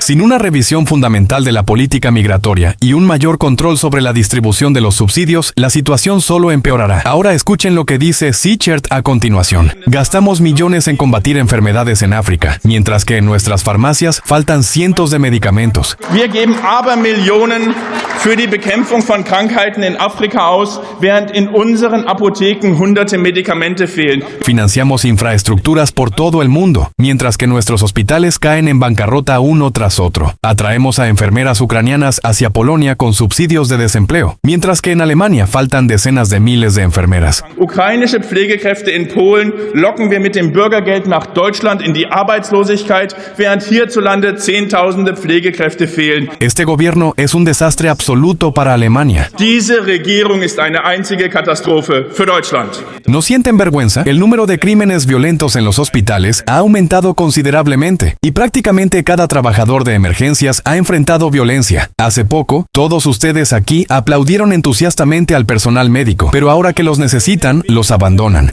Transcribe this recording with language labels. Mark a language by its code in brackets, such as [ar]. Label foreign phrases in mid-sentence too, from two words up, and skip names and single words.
[es] Sin una revisión fundamental de la política migratoria y un mayor control sobre la distribución de los subsidios, la situación solo empeorará. Ahora escuchen lo que dice Sichert a continuación. Gastamos millones en combatir enfermedades en África, nada, mientras que en nuestras farmacias faltan cientos de medicamentos. [de] Wir geben Abermillionen für die Bekämpfung von Krankheiten in Afrika aus, während in unseren Apotheken hunderte Medikamente fehlen. [es] Financiamos infraestructuras por todo el mundo, mientras que nuestros hospitales caen en bancarrota uno tras otro. Atraemos a enfermeras ucranianas hacia Polonia con subsidios de desempleo, mientras que en Alemania faltan decenas de miles de enfermeras. [de] Ukrainische Pflegekräfte in Polen locken wir mit dem Bürgergeld nach Deutschland in die Arbeitslosigkeit, während hierzulande Zehntausende Pflegekräfte fehlen. [es] Este gobierno es un desastre absoluto para Alemania. [de] Diese Regierung ist eine einzige Katastrophe für Deutschland. [es] ¿No sienten vergüenza? El número de crímenes violentos en los hospitales ha aumentado considerablemente y prácticamente cada trabajador de emergencias ha enfrentado violencia. Hace poco, todos ustedes aquí aplaudieron entusiastamente al personal médico, pero ahora que los necesitan, los abandonan.